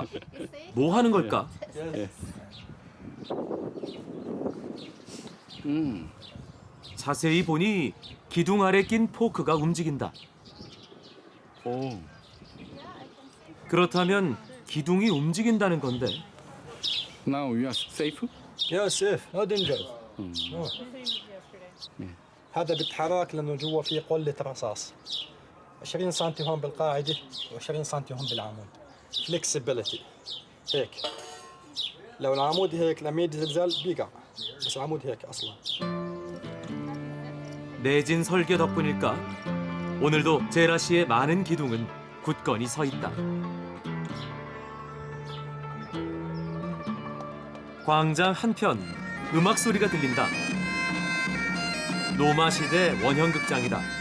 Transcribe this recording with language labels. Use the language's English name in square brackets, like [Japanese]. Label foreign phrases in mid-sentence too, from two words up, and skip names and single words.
[Korean] 뭐 하는 걸까? 자세히 보니 기둥 아래 낀 포크가 움직인다. 그렇다면 기둥이 움직인다는 건데. [English] Now you are safe? [Arabic] يا سيف [English] no danger. [Arabic] هذا بيتحرك لانه جوا في قلة رصاص 20 سم هون بالقاعدة و20 سم هون بالعمود. فليكسبيليتي هيك لو العمود هيك لما يجي زلزال بيقع بس العمود هيك اصلا. [Korean] 내진 설계 덕분일까? 오늘도 제라시의 많은 기둥은 굳건히 서 있다. 광장 한편 음악 소리가 들린다. 로마 시대 원형 극장이다.